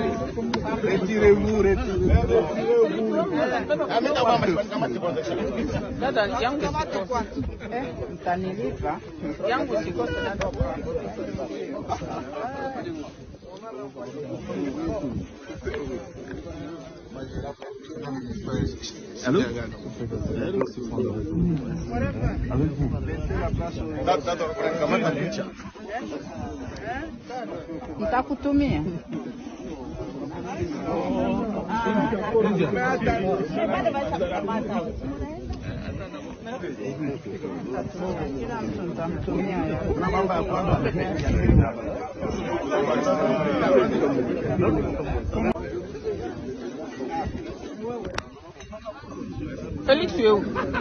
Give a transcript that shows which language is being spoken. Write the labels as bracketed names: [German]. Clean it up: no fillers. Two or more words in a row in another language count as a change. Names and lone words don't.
[French] Retirez-vous, retirez-vous. [Swahili] Dada yangu mtanilipa yangu sikosi dada. Allô? Nitakutumia. Kila mtu nitamtumia. [French] Félix, tu es où?